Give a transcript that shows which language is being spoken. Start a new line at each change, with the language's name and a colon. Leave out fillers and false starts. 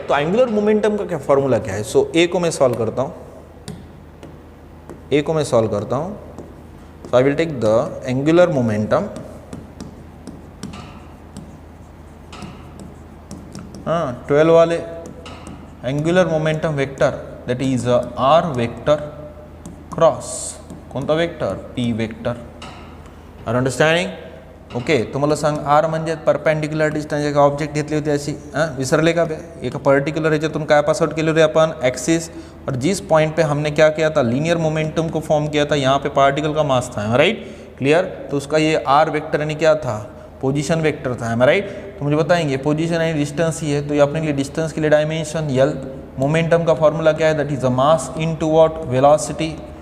Hindi: तो angular momentum का क्या फॉर्मूला क्या है? सो ए को मैं सॉल्व करता हूँ,
English: so I will take the angular momentum,
Hindi: 12 वाले angular momentum vector that is are vector cross कोणता vector?
English: P vector. Are understanding?
Marathi: Okay, तुम्हाला सांग आर म्हणजे परपेंडिक्युलर डिस्टन्स, एक ऑब्जेक्ट घेतली होती अशी, विसरले का बे? एक पर्टिक्युलर ह्याच्यातून काय पास आउट केले होते अपन?
Hindi: एक्सिस, और जिस पॉइंट पे हमने क्या किया था? लीनियर मोमेंटम को फॉर्म किया था, यहाँ पे पार्टिकल का मास था, राइट? क्लियर? तो उसका ये आर वेक्टर यानी क्या था? पोजीशन वेक्टर था, राइट? तो मुझे बताएंगे पोजीशन यानी डिस्टेंस ही है, तो ये अपने लिए डिस्टेंस के लिए डायमेंशन यल। मोमेंटम का फॉर्मूला क्या है?
English: That is a mass into what?
Hindi: Velocity.